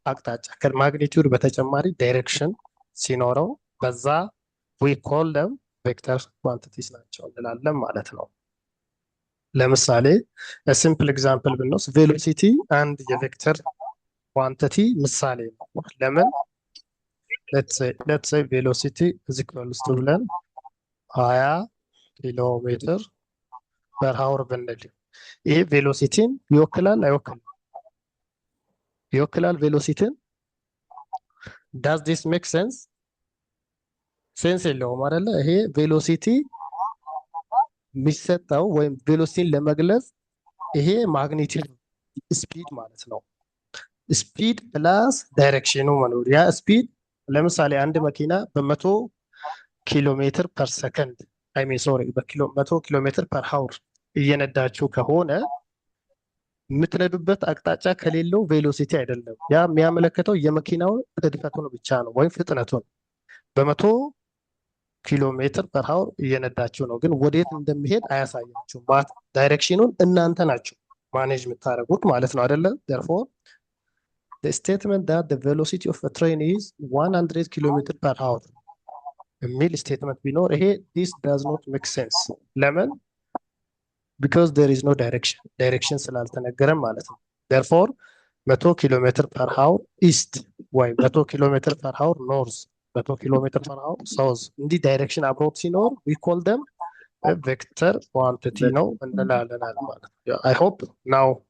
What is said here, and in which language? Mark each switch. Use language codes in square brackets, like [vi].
[am] አቅጣጫ። ከማግኒቲዩድ በተጨማሪ ዳይሬክሽን ሲኖረው በዛ ዊ ኮል ደም ቬክተር ኳንቲቲስ ናቸው እንላለን ማለት ነው። ለምሳሌ ሲምፕል ኤግዛምፕል ብንወስድ ቬሎሲቲ አንድ የቬክተር ኳንቲቲ ምሳሌ ነው። ለምን? [en] let's say velocity is equals to [am] ብለን 20 ኪሎ ሜትር ፐር ሃወር ብንል ይሄ ቬሎሲቲን ይወክላል አይወክልም? ይወክላል ቬሎሲቲን። [en] does this make sense? [am] ሴንስ የለውም አይደለ? ይሄ ቬሎሲቲ የሚሰጠው ወይም ቬሎሲቲን ለመግለጽ ይሄ ማግኒቲዩድ ስፒድ ማለት ነው። ስፒድ ፕላስ ዳይሬክሽኑ መኖር። ያ ስፒድ ለምሳሌ አንድ መኪና በ100 ኪሎ ሜትር ፐር ሰከንድ 100 ኪሎ ሜትር ፐር ሃውር እየነዳችሁ ከሆነ የምትነዱበት አቅጣጫ ከሌለው ቬሎሲቲ አይደለም። ያ የሚያመለክተው የመኪናውን እድፈቱን ብቻ ነው ወይም ፍጥነቱን። በመቶ ኪሎ ሜትር ፐር ሀወር እየነዳችሁ ነው፣ ግን ወዴት እንደሚሄድ አያሳያችሁም። ዳይሬክሽኑን እናንተ ናችሁ ማኔጅ የምታደርጉት ማለት ነው አይደለ? [en] therefore the statement that the velocity of a train is 100 [am] ኪሎሜትር ፐር ሀወር የሚል ስቴትመንት ቢኖር ይሄ [en] this does not make sense። [am] ለምን? [en] because there is no direction [am] ስላልተነገረም ማለት ነው። [en] therefore [am] 100 ኪሎ ሜትር ፐር ሀወር ኢስት ወይ 100 ኪሎ ሜትር ፐር ሀወር ኖርዝ 100 ኪሎ ሜትር ፐር ሀወር ሳውዝ እንዲህ ዳይሬክሽን አብሮት ሲኖር [en] we call them a vector quantity [am] ነው እንላለን ማለት ነው። [en] I hope now